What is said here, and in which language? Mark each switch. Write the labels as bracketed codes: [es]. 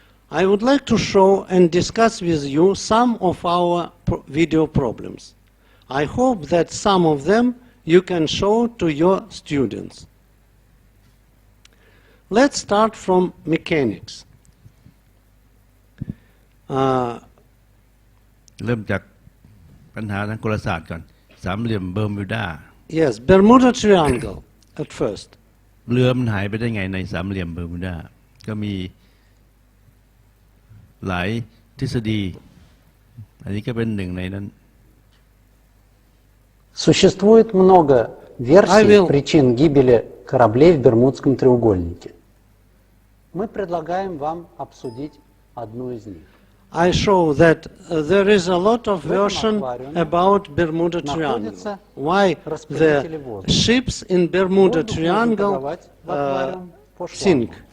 [en] I would like to show and discuss with you some of our video problems. I hope that some of them you can show to your students. Let's start from mechanics. [th] เริ่มจากปัญหาทางกลศาสตร์ก่อนสามเหลี่ยมเบอร์มิวดา [en] Yes, Bermuda Triangle at first. [th] เรือมันหายไปได้ไงในสามเหลี่ยมเบอร์มิวดาก็มีหลายทฤษฎีอันนี้ก็เป็นหนึ่งในนั้น [ru] Существует много версий причин гибели кораблей в Бермудском треугольнике. Мы предлагаем вам обсудить одну из них. [en] I show that there is a lot of version about Bermuda Triangle. Why the ships in Bermuda Triangle sink.